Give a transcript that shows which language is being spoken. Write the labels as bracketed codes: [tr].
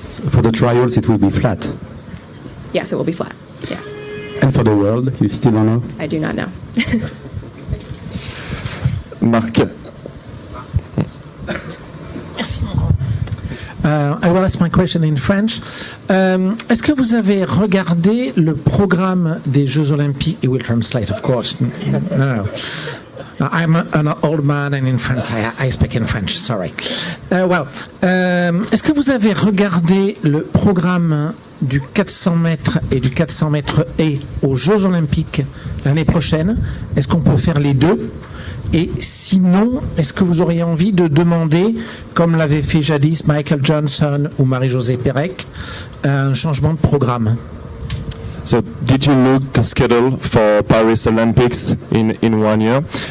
[en] for the trials, it will be flat? Yes, it will be flat, yes. And for the world, you still don't know? I do not know. Marc. I will ask my question in French. [fr] Est-ce que vous avez regardé le programme des Jeux Olympiques? [en] It will translate, of course. No. I'm an old man, and in France, I speak in French. Sorry. [fr] Est-ce que vous avez regardé le programme du 400 mètres et du 400 mètres haies aux Jeux Olympiques l'année prochaine? Est-ce qu'on peut faire les deux? Et sinon, est-ce que vous auriez envie de demander, comme l'avait fait jadis Michael Johnson ou Marie-Josée Pérec, un changement de programme? [en] So, did you look the schedule for Paris Olympics in 1 year?